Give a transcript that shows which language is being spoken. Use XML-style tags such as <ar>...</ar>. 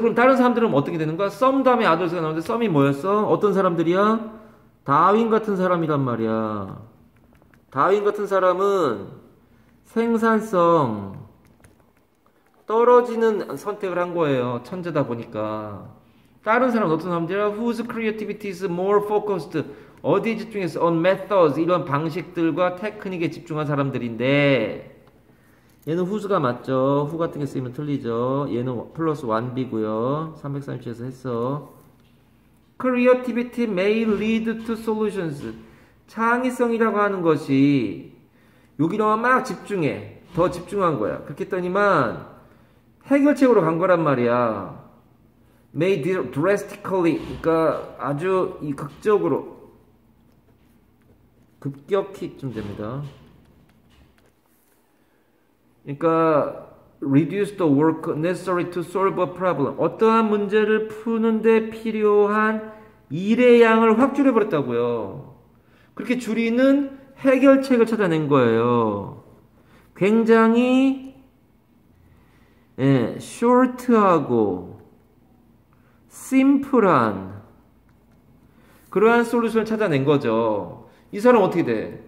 <ko>그럼 다른 사람들은 어떻게 되는 거야? some 다음에 others가 나오는데 some이 뭐였어? 어떤 사람들이야? 다윈 같은 사람이란 말이야. 다윈 같은 사람은 생산성 떨어지는 선택을 한 거예요. 천재다 보니까. 다른 사람은 어떤 사람들이야?</ko> <en>Whose creativity is more focused.</en> <ko>어디에 집중해서</ko> <en>on methods,</en> <ko>이런 방식들과 테크닉에 집중한 사람들인데, 얘는 whose가 맞죠. who 같은 게 쓰이면 틀리죠. 얘는 플러스 1b고요 337에서 했어.</ko> <en>Creativity may lead to solutions.</en> <ko>창의성이라고 하는 것이 여기로만 막 집중해. 더 집중한 거야. 그렇게 했더니만 해결책으로 간 거란 말이야.</ko> <en>may drastically,</en> <ko>그러니까 아주 이 극적으로, 급격히 좀 됩니다. 그러니까</ko> <en>reduce the work necessary to solve a problem.</en> <ko>어떠한 문제를 푸는데 필요한 일의 양을 확 줄여버렸다고요. 그렇게 줄이는 해결책을 찾아낸 거예요. 굉장히 short하고 심플한 그러한 솔루션을 찾아낸 거죠. 이 사람 어떻게 돼?</ko>